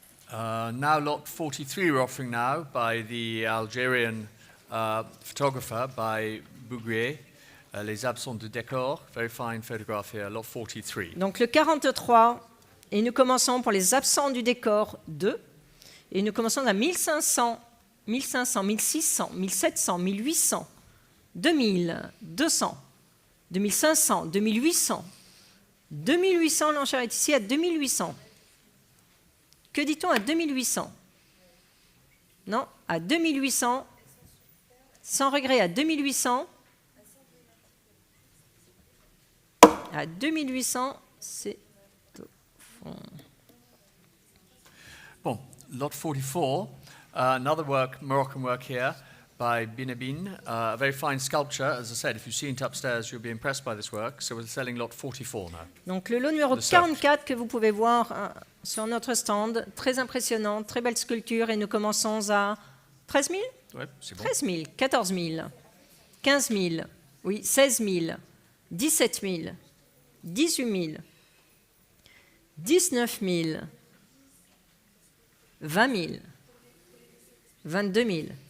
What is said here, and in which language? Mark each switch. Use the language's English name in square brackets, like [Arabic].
[English] Now lot 43 we're offering now by the Algerian photographer by Bougrier, Les Absents du décor, very fine photograph here, lot 43. [French] Donc le 43, et nous commençons pour les absents du décor 2, et nous commençons à 1500, 1500, 1600, 1700, 1800, 2000, 200, 2500, 2800, 2800, l'enchère est ici à 2800. Que dit-on à 2800? Non, à 2800, sans regret, à 2800. À 2800, c'est au fond. Bon, [English] lot 44, another work, Moroccan work here by Binabin, a very fine sculpture. As I said, if you've seen it upstairs, you'll be impressed by this work. So we're selling lot 44 now. [French] Donc le lot numéro 44 que vous pouvez voir sur notre stand, très impressionnant, très belle sculpture, et nous commençons à 13 000? Ouais, c'est bon. 13 000, 14 000, 15 000, oui, 16 000, 17 000, 18 000, 19 000, 20 000, 22 000.